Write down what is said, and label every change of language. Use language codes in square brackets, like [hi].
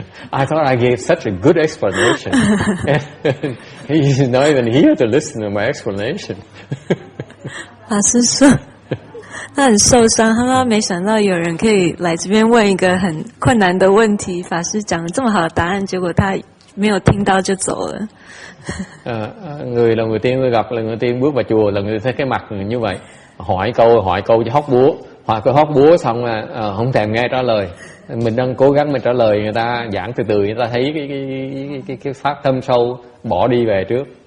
[en] I thought I gave such a good explanation, and he's not even here to listen to my explanation. [zh] 法师说。他很受伤，他没想到有人可以来这边问一个很困难的问题，法師講了這麼好的答案，結果他沒有聽到就走了。 [vi] Người lần đầu tiên tôi gặp, lần đầu tiên bước vào chùa, lần đầu tiên thấy cái mặt như vậy, hỏi câu cho hóc búa, hỏi câu hóc búa xong là không thèm nghe trả lời. Mình đang cố gắng mình trả lời, người ta giảng từ từ, người ta thấy cái phát tâm sâu, bỏ đi về trước.